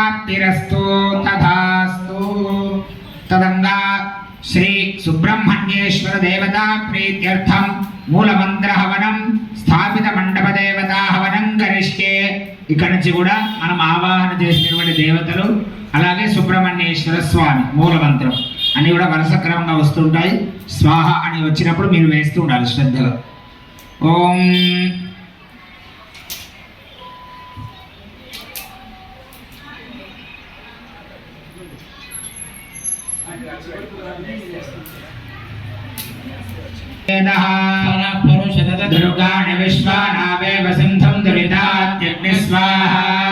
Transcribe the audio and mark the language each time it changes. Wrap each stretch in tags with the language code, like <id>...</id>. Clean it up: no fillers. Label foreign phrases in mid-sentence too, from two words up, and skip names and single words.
<sa>शान्तिरस्तु तथास्तु तदंगा श्री सुब्रह्मण्येश्वर देवता प्रीत्यर्थम मूलमंत्र हवनं స్థాపిత మండప దేవతా హవనం కరిష్యే.</sa> <te>ఇక్కడ నుంచి కూడా మనం ఆవాహన చేసినటువంటి దేవతలు అలాగే సుబ్రహ్మణ్యేశ్వర స్వామి మూలమంత్రం అన్ని కూడా వరుస క్రమంగా వస్తుంటాయి. స్వాహ అని వచ్చినప్పుడు మీరు వేస్తూ ఉండాలి శ్రద్ధగా.</te> <sa>ఓం दुर्गाणि विश्वानावेव सिन्धुं दुरितात्यग्नि स्वाहा.</sa>